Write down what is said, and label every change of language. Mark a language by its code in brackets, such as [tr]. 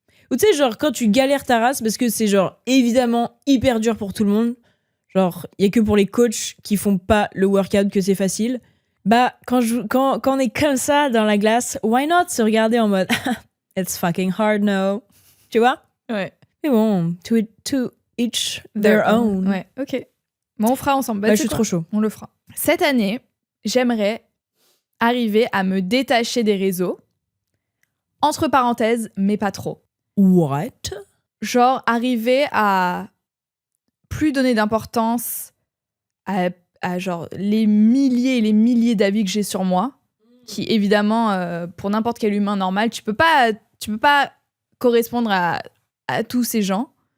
[fr] Ou tu sais, genre, quand tu galères ta race, parce que c'est genre, évidemment, hyper dur pour tout le monde. Genre, il y a que pour les coachs qui font pas le workout que c'est facile. Bah, quand on est comme ça dans la glace, [en] why not [fr] se regarder en mode [en] it's fucking hard now. [fr] Tu vois? Ouais. Mais bon, [en] to each their own. [fr] Ouais, ok. Bon, on fera ensemble. Bah, je suis trop chaud. On le fera. Cette année, j'aimerais arriver à me détacher des réseaux. Entre parenthèses, mais pas trop. [en] What? [fr] Genre, arriver à plus donner d'importance à genre les milliers et les milliers d'avis que j'ai sur moi, qui évidemment, pour n'importe quel humain normal, tu peux pas correspondre à tous ces gens.